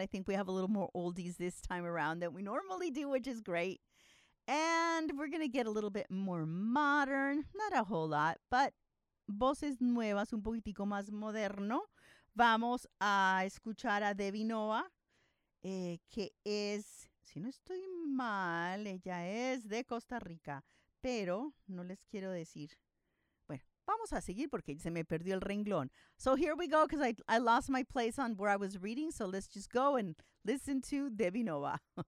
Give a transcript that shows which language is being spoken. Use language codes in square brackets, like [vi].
[en] I think we have a little more oldies this time around than we normally do, which is great. And we're going to get a little bit more modern. Not a whole lot, but [es] voces nuevas, un poquitico más moderno. Vamos a escuchar a Debbie Noah, que es, si no estoy mal, ella es de Costa Rica. Pero no les quiero decir... Vamos a seguir porque se me perdió el renglón. [en] So here we go, because I lost my place on where I was reading. So let's just go and listen to Debbie Noah.